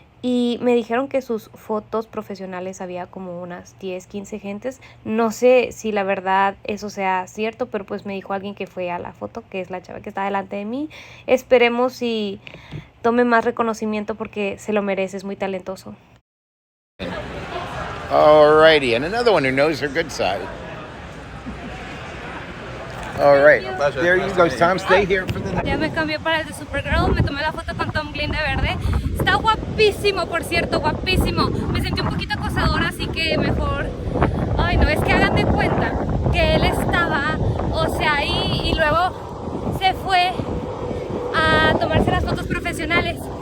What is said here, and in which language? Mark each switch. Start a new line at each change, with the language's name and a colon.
Spanish: Y me dijeron que sus fotos profesionales había como unas 10, 15 gentes. No sé si la verdad eso sea cierto, pero pues me dijo alguien que fue a la foto, que es la chava que está delante de mí. Esperemos si tome más reconocimiento porque se lo merece, es muy talentoso.
English: Alrighty, and another one who knows her good side. All right, there you go, Tom. Stay here for the next.
Spanish: Ya me cambié para el de Supergirl, me tomé la foto con Tom Glynn de verde. Está guapísimo, por cierto, guapísimo. Me sentí un poquito acosadora, así que mejor... Ay, no, es que hagan de cuenta que él estaba, o sea, ahí y luego se fue a tomarse las fotos profesionales.